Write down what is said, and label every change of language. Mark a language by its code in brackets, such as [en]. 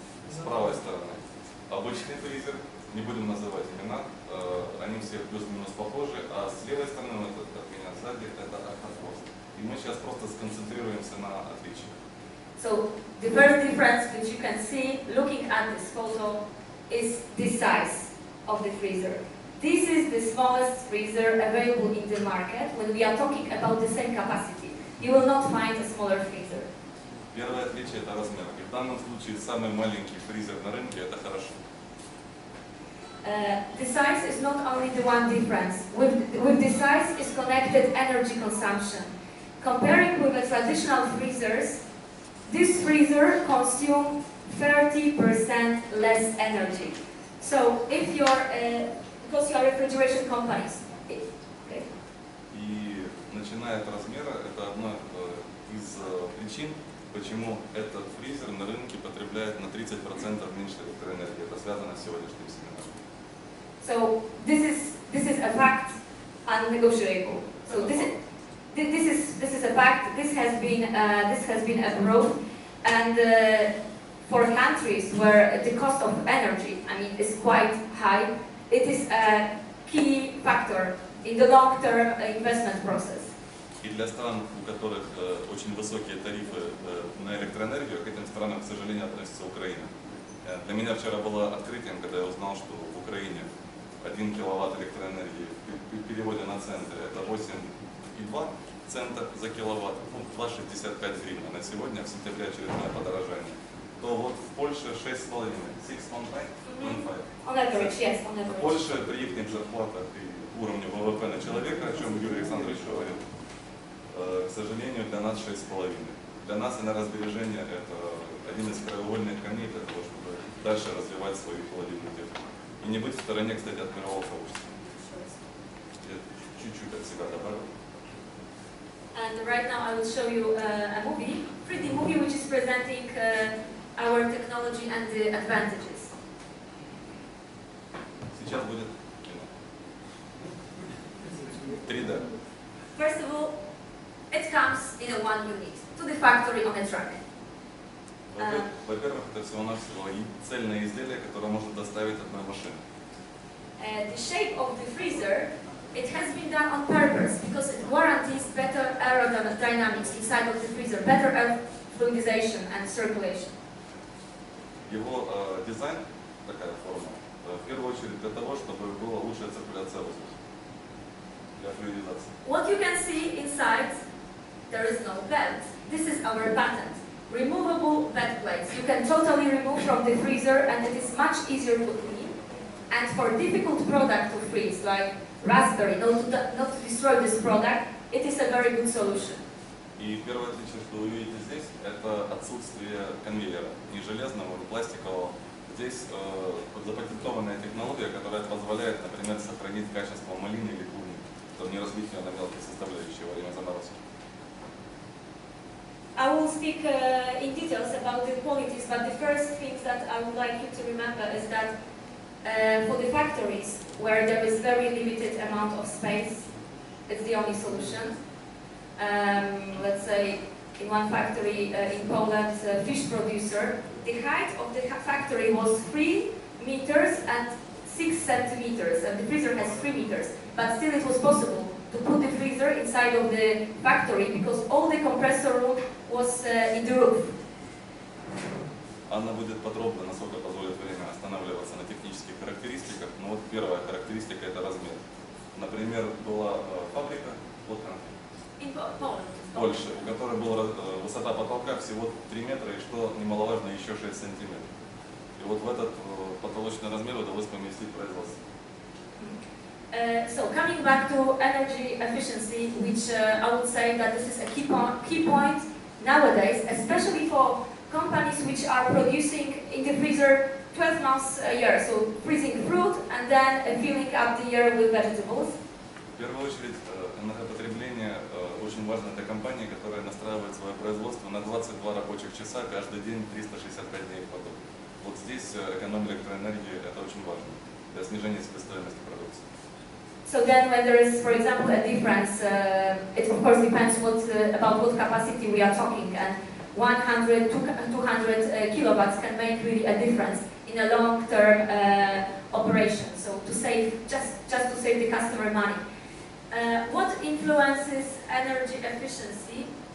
[ru] С правой стороны обычный фризер, не будем называть имена, они все плюс-минус похожи, а с левой стороны, вот этот от меня сзади, это Octo Frost. И мы сейчас просто сконцентрируемся на отличиях. [en] So the first difference which you can see looking at this photo is the size of the freezer. This is the smallest freezer available in the market when we are talking about the same capacity. You will not find a smaller freezer. [ru] Первое отличие – это размер. И в данном случае самый маленький фризер на рынке – это хорошо. [en] The size is not only the one difference. With the size is connected energy consumption. Comparing with the traditional freezers, this freezer consumes 30% less energy. So if you're, because you are refrigeration companies, okay. [ru] И начиная от размера, это одна из причин, почему этот фризер на рынке потребляет на 30% меньше электроэнергии. Это связано с сегодняшним семинаром. [en] So this is a fact, unnegotiable. So this is a fact. This has been approved, and for countries where the cost of energy, I mean, is quite high, it is a key factor in the long-term investment process. [ru] И для стран, у которых очень высокие тарифы на электроэнергию, к этим странам, к сожалению, относится Украина. Для меня вчера было открытием, когда я узнал, что в Украине 1 киловатт электроэнергии в переводе на центы это 8,2 цента за киловатт, 2,65 гривен на сегодня, в сентябре очередное подорожание. То вот в Польше 6,5, 6,15. [en] On average, yes, on average. [ru] Польша при их зарплатах и уровне ВВП на человека, о чем Юрий Александрович говорил, к сожалению, для нас 6,5. Для нас энергосбережение – это один из краеугольных камней для того, чтобы дальше развивать свою холодильную технику. И не быть в стороне, кстати, от мирового сообщества. Я чуть-чуть от себя добавил. [en] And right now I will show you a movie presenting our technology and the advantages. [ru] Сейчас будет 3D. [en] First of all, it comes in a one unit to the factory on a truck. [ru] Во-первых, это всего-навсего цельное изделие, которое можно доставить одной машиной. [en] The shape of the freezer, it has been done on purpose because it guarantees better aerodynamics inside of the freezer, better air fluidization and circulation. [ru] Его дизайн, такая форма, в первую очередь для того, чтобы была лучшая циркуляция воздуха, для флюидизации. [en] What you can see inside, there is no belt. This is our patent. Removable bed plates. You can totally remove from the freezer and it is much easier to clean. And for difficult product to freeze, like raspberry, not to destroy this product, it is a very good solution. [ru] И первое отличие, что вы видите здесь, это отсутствие конвейера, ни железного, ни пластикового. Здесь запатентованная технология, которая позволяет, например, сохранить качество малины или клубники, чтобы не разбить ее на мелкие составляющие во время заморозки. [en] I will speak in details about the qualities, but the first thing that I would like you to remember is that for the factories where there is very limited amount of space, it's the only solution. Let's say in one factory in Poland, fish producer, the height of the factory was 3 meters and 6 centimeters, and the freezer has 3 meters, but still it was possible to put the freezer inside of the factory because all the compressor room was in the roof. [ru] Анна будет подробно, насколько позволит время, останавливаться на технических характеристиках. Но вот первая характеристика – это размер. Например, была фабрика в Польше, у которой была высота потолка всего 3 метра и, что немаловажно, еще 6 сантиметров. И вот в этот потолочный размер удалось поместить производство. [en] So coming back to energy efficiency, which I would say that this is a key point nowadays, especially for companies which are producing in the freezer 12 months a year, so freezing fruit and then filling up the year with vegetables. [ru] В первую очередь, энергопотребление очень важно для компании, которая настраивает свое производство на 22 рабочих часа каждый день, 365 дней в году. Вот здесь экономия электроэнергии – это очень важно для снижения себестоимости продукции. [en] So then when there is, for example, a difference, it of course depends about what capacity we are talking, and 100 to 200 kilowatts can make really a difference in a long-term operation. So to save, just to save the customer money. What influences energy efficiency?